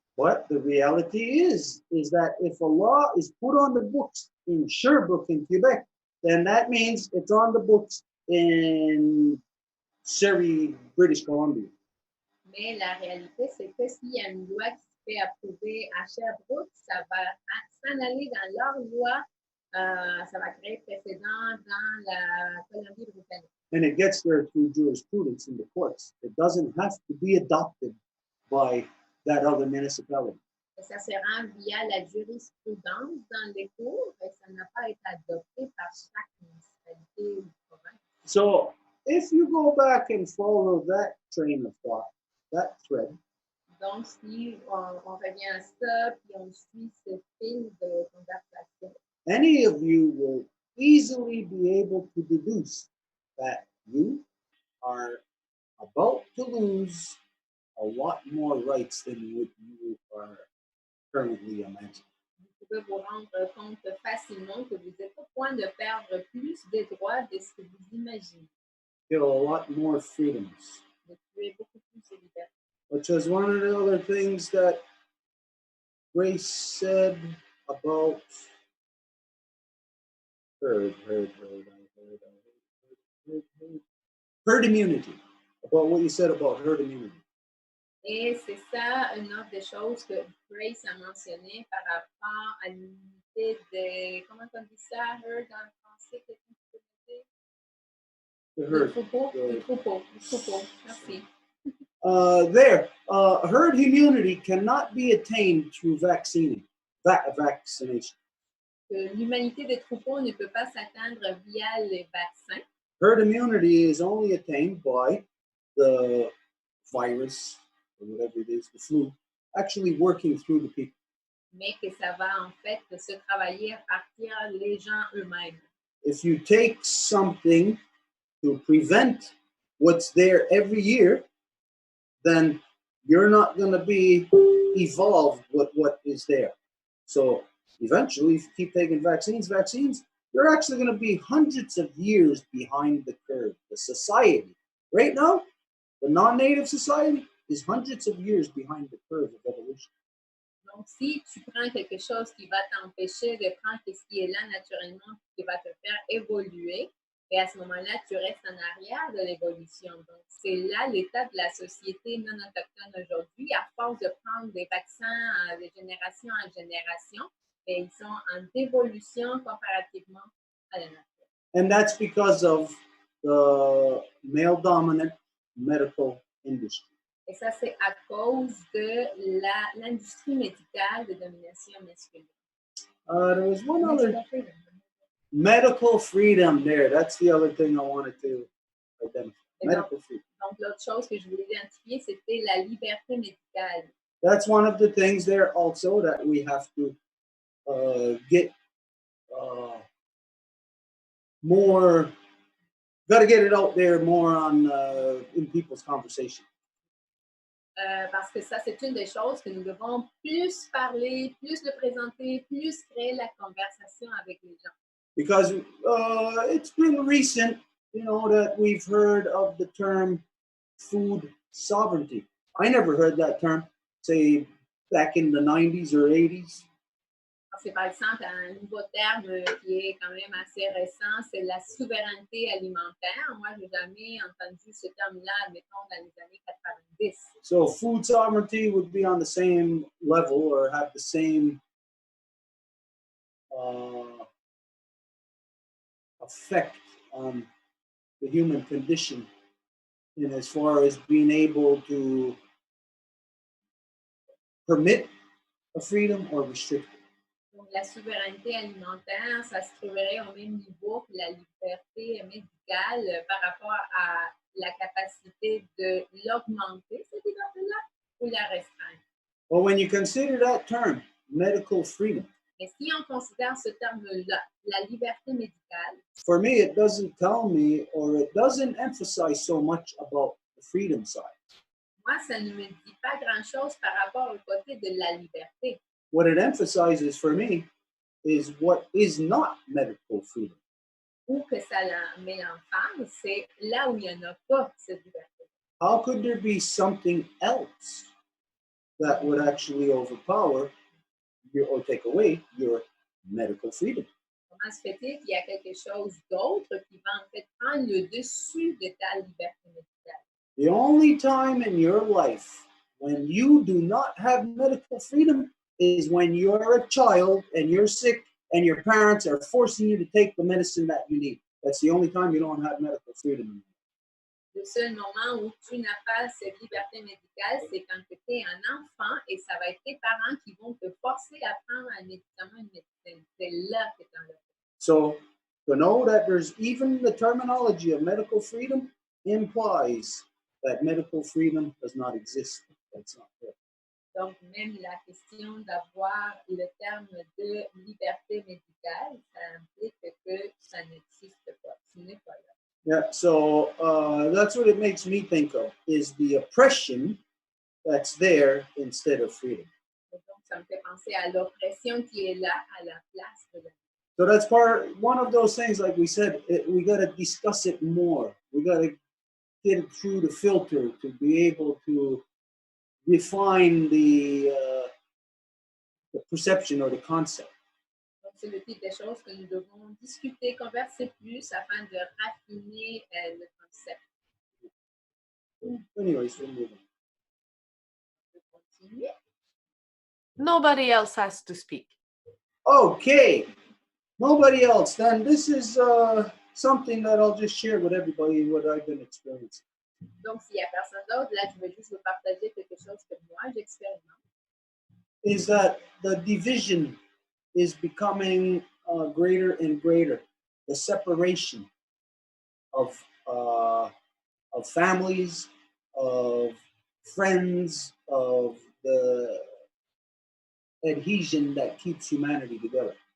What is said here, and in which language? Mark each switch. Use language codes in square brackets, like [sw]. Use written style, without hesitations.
[en] But the reality is that if a law is put on the books in Sherbrooke in Quebec, then that means it's on the books in Surrey, British Columbia. [fr] Mais la réalité, c'est que s'il y a une loi qui se fait approuver à Sherbrooke, ça va s'en aller dans leur loi, ça va créer précédent dans la Colombie-Britannique. [en] And it gets there through jurisprudence in the courts. It doesn't have to be adopted by that other municipality. [fr] Et ça se rend via la jurisprudence dans les cours et ça n'a pas été adopté par chaque municipalité ou province. [en] So if you go back and follow that train of thought, that thread, [fr] Donc, si on revient à ça, puis on suit ce fil de conversation, [en] any of you will easily be able to deduce that you are about to lose a lot more rights than what you are currently imagining. [fr] vous pouvez vous rendre compte facilement que vous êtes au point de perdre plus de droits de ce que vous imaginez. [en] You have a lot more freedoms, [fr] Vous avez beaucoup plus de liberté. [en] which was one of the other things that Grace said about herd immunity, about what you said about herd immunity. [fr] Et c'est ça une autre des choses que Grace a mentionné par rapport à l'unité de, comment on dit ça, herd en français, qu'est-ce que tu peux dire? Le [en] herd. [fr] troupeau, le troupeau, le troupeau, merci. [en] Herd immunity cannot be attained through vaccination. [fr] Que l'humanité des troupeaux ne peut pas s'atteindre via les vaccins. [en] Herd immunity is only attained by the virus, or whatever it is, the flu, actually working through the people. [fr] Mais que ça va en fait se travailler à partir des gens eux-mêmes. [en] If you take something to prevent what's there every year, then you're not going to be evolved with what is there. So eventually, if you keep taking vaccines, you're actually going to be hundreds of years behind the curve. The society, right now, the non-native society is hundreds of years behind the curve of evolution. [fr] Donc, si tu prends quelque chose qui va t'empêcher de prendre ce qui est là naturellement, qui va te faire évoluer, et à ce moment-là, tu restes en arrière de l'évolution. Donc, c'est là l'état de la société non autochtone aujourd'hui. À force de prendre des vaccins de génération en génération, et ils sont en dévolution comparativement à la nature. [en] And that's because of the male-dominant medical industry. [fr] Et ça, c'est à cause de l'industrie médicale de domination masculine. [en] There was one other medical freedom there. That's the other thing I wanted to identify. Medical freedom. [fr] Donc, l'autre chose que je voulais identifier, c'était la liberté médicale. [en] That's one of the things there also that we have to get more. Got to get it out there more on in people's conversation. [fr] Parce que ça, c'est une des choses que nous devons plus parler, plus le présenter, plus créer la conversation avec les gens. [en] Because it's been recent, you know, that we've heard of the term food sovereignty. I never heard that term, say, back in the 90s or 80s. [fr] C'est par exemple un nouveau terme qui est quand même assez récent, c'est la souveraineté alimentaire. Moi, je n'ai jamais entendu ce terme-là, mettons, dans les années 90. [en] So food sovereignty would be on the same level or have the same effect on the human condition in as far as being able to permit a freedom or restrict it. [fr] Donc, la souveraineté alimentaire, ça se trouverait au même niveau que la liberté médicale par rapport à la capacité de l'augmenter, cette liberté-là, ou la restreindre. [en] Well, when you consider that term, medical freedom, [fr] Mais si on considère ce terme-là, la liberté médicale, [en] for me, it doesn't tell me or it doesn't emphasize so much about the freedom side. [fr] moi, ça ne me dit pas grand-chose par rapport au côté de la liberté. [en] What it emphasizes for me is what is not medical freedom. [fr] Ou que ça met l'emphase, c'est là où il n'y en a pas cette liberté. [en] How could there be something else that would actually overpower or take away your medical freedom. [fr] Comment se fait-il qu'il y a quelque chose d'autre qui va en fait prendre le dessus de ta liberté médicale? [en] The only time in your life when you do not have medical freedom is when you're a child and you're sick and your parents are forcing you to take the medicine that you need. That's the only time you don't have medical freedom. [fr] Le seul moment où tu n'as pas cette liberté médicale, c'est quand tu es un enfant et ça va être tes parents qui vont te forcer à prendre un médicament, une médecine. C'est là que tu en as. [en] So to know that there's even the terminology of medical freedom implies that medical freedom does not exist. That's not there. [fr] Donc, même la question d'avoir le terme de liberté médicale, ça implique que ça n'existe pas. Ce n'est pas là. [en] Yeah, so that's what it makes me think of, is the oppression that's there instead of freedom. [fr] Et donc, ça me fait penser à l'oppression qui est là à la place de la. [en] So that's one of those things, like we said, we got to discuss it more. We got to get it through the filter to be able to refine the perception or the concept. [fr] Donc, c'est le type de choses que nous devons discuter, converser plus afin de raffiner le concept. [en] Anyways, we'll move on. [fr] On peut continuer. [en] Nobody else has to speak. Okay, nobody else. Then this is something that I'll just share with everybody what I've been experiencing. [fr] Donc, s'il n'y a personne d'autre, là, je vais juste vous partager quelque chose que moi, j'expérimente. [en] Is that the division is becoming greater and greater. The separation of families, of friends, of the adhesion that keeps humanity together.